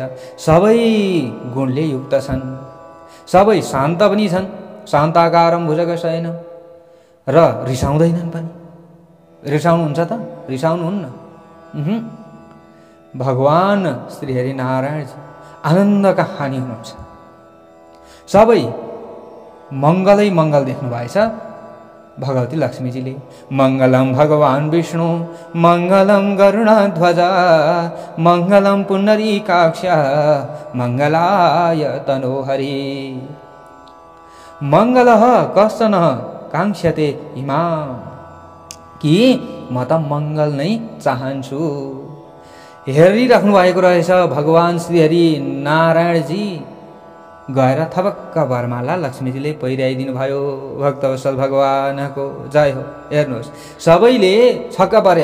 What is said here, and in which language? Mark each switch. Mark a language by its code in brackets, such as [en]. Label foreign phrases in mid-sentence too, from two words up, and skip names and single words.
[ne] सबै गुणले युक्त छन्, सबै शान्त पनि छन्, [sa] शान्ताकारं भुजगशयन, [ne] र रिसाउँदैनन् पनि। रिसाउनुहुन्छ त? रिसाउनुहुन्न। भगवान् श्री हरिनारायणजी आनन्दका हानि हुनुहुन्छ। सबै मङ्गलै मङ्गल देख्नुभएछ भगवती लक्ष्मीजीले। [sa] मङ्गलम भगवान् विष्णु मङ्गलम गरुडध्वज मङ्गलम पुण्डरीकाक्ष मङ्गलाय तनोहरि। मङ्गलः कश्चन काङ्क्षते इमाम्, [ne] कि म त मङ्गल नै चाहन्छु। हेरिराख्नु भएको रहेछ भगवान् श्री हरि नारायणजी। गएर थपक्क वरमाला लक्ष्मीजीले पहिर्याइदिनु भयो। भक्तवत्सल भगवानको जय हो। हेर्नुहोस्, सबैले छक्क परे।